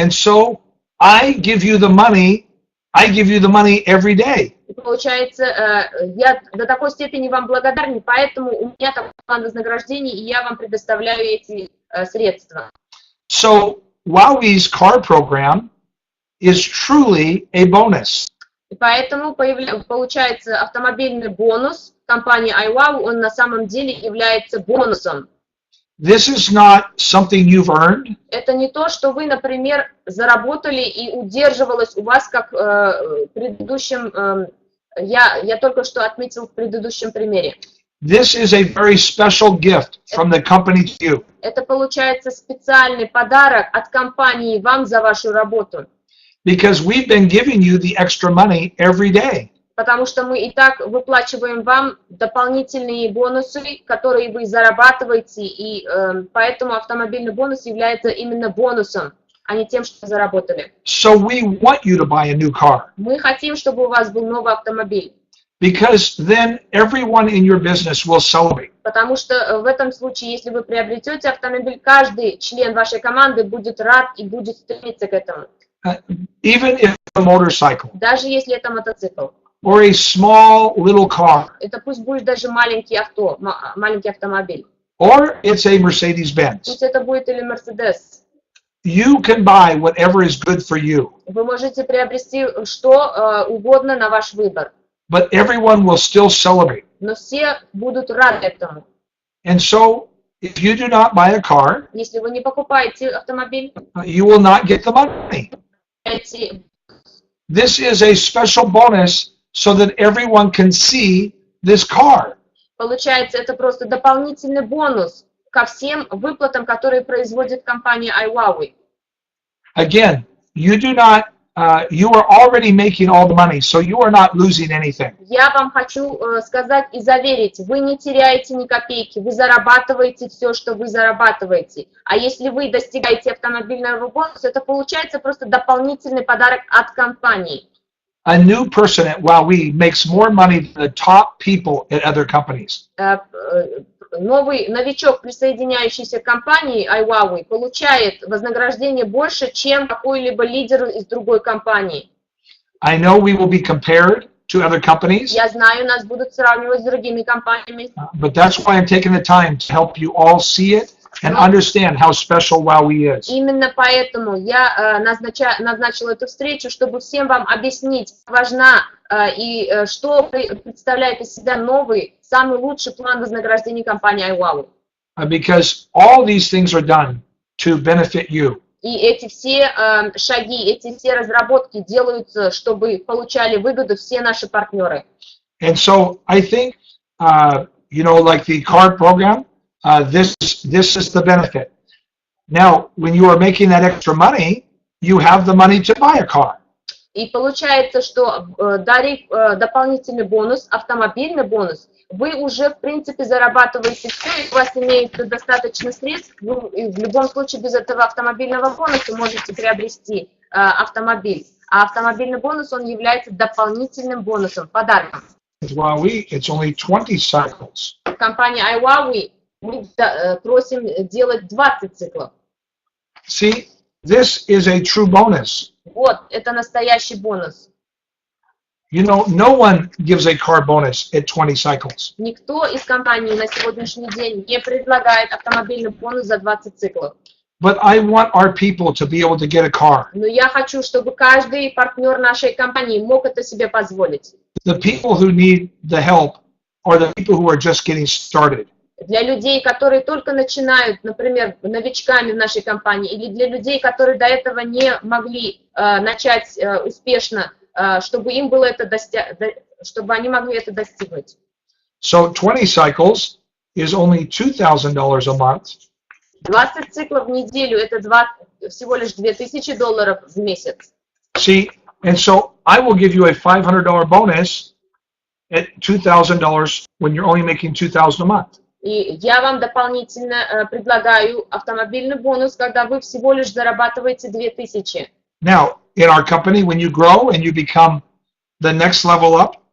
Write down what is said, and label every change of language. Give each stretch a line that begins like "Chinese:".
English: And so I give you the money every day.
Russian: И получается, я до такой степени вам благодарен, поэтому у меня такой план вознаграждений, и я вам предоставляю эти средства.
English: So IWowWe's car program is truly a bonus.
Russian: И поэтому получается автомобильный бонус компании IWowWe, он на самом деле является бонусом.
English: This is not something you've earned.
Russian: Это не то, что вы, например, заработали и удерживалось у вас, как в предыдущем, я только что отметил в предыдущем примере.
English: This is a very special gift from the company to you.
Russian: Это получается специальный подарок от компании вам за вашу работу.
English: Because we've been giving you the extra money every day.
Russian: Потому что мы и так выплачиваем вам дополнительные бонусы, которые вы зарабатываете, и поэтому автомобильный бонус является именно бонусом, а не тем, что заработали.
English: So we want you to buy a new car.
Russian: Мы хотим, чтобы у вас был новый автомобиль.
English: Because then everyone in your business will celebrate.
Russian: Потому что в этом случае, если вы приобретете автомобиль, каждый член вашей команды будет рад и будет стремиться к этому.
English: Even if it's a motorcycle.
Russian: Даже если это мотоцикл.
English: Or a small little car.
Russian: Это пусть будет даже маленький автомобиль.
English: Or it's a Mercedes-Benz.
Russian: Пусть это будет или Mercedes.
English: You can buy whatever is good for you.
Russian: Вы можете приобрести что угодно на ваш выбор.
English: But everyone will still celebrate.
Russian: но все будут рады этому.
English: And so, if you do not buy a car,
Russian: Если вы не покупаете автомобиль,
English: you will not get the money. This is a special bonus so that everyone can see this car.
Russian: Получается, это просто дополнительный бонус ко всем выплатам, которые производит компания IWowWe. Again, you do not, you are already making all the money, so you are not losing anything. Я вам хочу сказать и заверить, вы не теряете ни копейки, вы зарабатываете все, что вы зарабатываете. А если вы достигаете автомобильного бонуса, это получается просто дополнительный подарок от компании.
English: A new person at IWowWe makes more money than the top people at other companies.
Russian: Новый новичок, присоединяющийся к компании IWowWe, получает вознаграждение больше, чем какой-либо лидер из другой компании.
English: I know we will be compared to other companies,
Russian: Я знаю, нас будут сравнивать с другими компаниями.
English: but that's why I'm taking the time to help you all see it and understand how special IWowWe is.
Russian: Именно поэтому я назначила эту встречу, чтобы всем вам объяснить, как важна и что представляет из себя новый, самый лучший план вознаграждения компании IWowWe.
English: Because all these things are done to benefit you.
Russian: И эти все шаги, эти все разработки делаются, чтобы получали выгоду все наши партнеры.
English: And so I think, you know, like the card program, this is the benefit. Now, when you are making that extra money, you have the money to buy a car.
Russian: И получается, что дарив дополнительный бонус, автомобильный бонус, вы уже, в принципе, зарабатываете все, и у вас имеется достаточно средств, вы в любом случае без этого автомобильного бонуса можете приобрести автомобиль. А автомобильный бонус, он является дополнительным бонусом, подарком.
English: IWowWe, it's only 20 cycles.
Russian: Компания IWowWe мы просим делать 20 циклов.
English: See, this is a true bonus.
Russian: Вот, это настоящий бонус.
English: You know, no one gives a car bonus at 20 cycles.
Russian: Никто из компаний на сегодняшний день не предлагает автомобильный бонус за 20 циклов.
English: But I want our people to be able to get a car.
Russian: Но я хочу, чтобы каждый партнер нашей компании мог это себе позволить.
English: The people who need the help are the people who are just getting started.
Russian: Для людей, которые только начинают, например, новичками в нашей компании, или для людей, которые до этого не могли начать успешно, чтобы им было это чтобы они могли это достигнуть.
English: So 20 cycles is only $2,000 a month.
Russian: 20 циклов в неделю – это всего лишь $2000 в месяц.
English: See, and so I will give you a $500 bonus at $2,000 when you're only making $2,000 a month.
Russian: И я вам дополнительно предлагаю автомобильный бонус, когда вы всего лишь зарабатываете 2000.
English: Now, in our company, when you grow and you become the next level up,